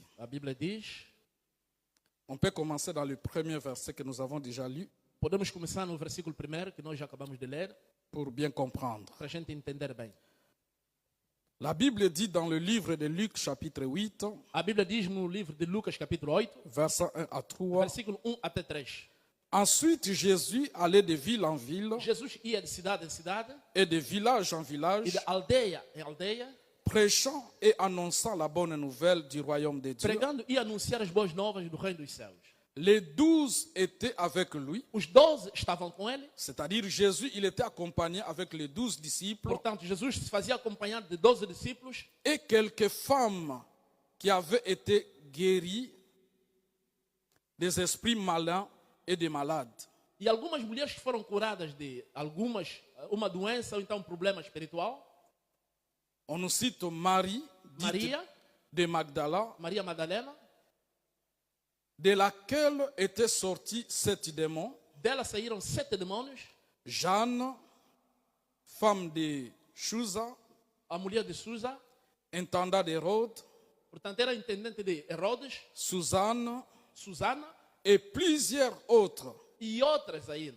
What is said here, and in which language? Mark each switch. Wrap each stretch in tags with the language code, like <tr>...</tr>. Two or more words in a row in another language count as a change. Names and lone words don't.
<pt>A Bíblia diz,</pt> <fr>On peut commencer dans le premier verset que nous avons déjà lu</fr> <pt>podemos começar no versículo 1 que nós já acabamos de ler,</pt> <fr>pour bien comprendre.</fr> <pt>para a gente entender bem.</pt> <fr>La Bible dit dans le livre de Luc chapitre 8,</fr> <pt>A Bíblia diz no livro de Lucas capítulo 8,</pt> <fr>versets 1 à 3.</fr> <pt>versículo 1 até 3.</pt> <fr>Ensuite, Jésus allait de ville en ville</fr> <pt>Jesus ia de cidade em cidade</pt> <fr>et de village en village,</fr> <pt>e de aldeia em aldeia,</pt> <fr>prêchant et annonçant la bonne nouvelle du royaume de Dieu.</fr> <pt>pregando e anunciar as boas novas do reino dos céus.</pt> <fr>Les 12 étaient avec lui,</fr> <pt>Os 12 estavam com ele,</pt> <fr>c'est-à-dire Jésus, il était accompagné avec les 12 disciples</fr> <pt>portanto, Jesus se fazia acompanhado de 12 discípulos</pt> <fr>et quelques femmes qui avaient été guéries des esprits malins et des malades.</fr> <pt>e algumas mulheres que foram curadas de uma doença ou então um problema espiritual.</pt> <fr>On nous cite Marie, dite</fr> <pt>Maria,</pt> <fr>de Magdala,</fr> <pt>Maria Madalena,</pt> <fr>de laquelle étaient sortis 7 démons,</fr> <pt>dela saíram 7 demônios,</pt> <fr>Jeanne, femme de Chusa,</fr> <pt>a mulher de Susa,</pt> <fr>intendant d'Hérode,</fr> <pt>portanto era intendente de Herodes,</pt> <fr>Suzanne</fr> <pt>Susana</pt> <fr>et plusieurs autres</fr> <pt>e outras ainda,</pt>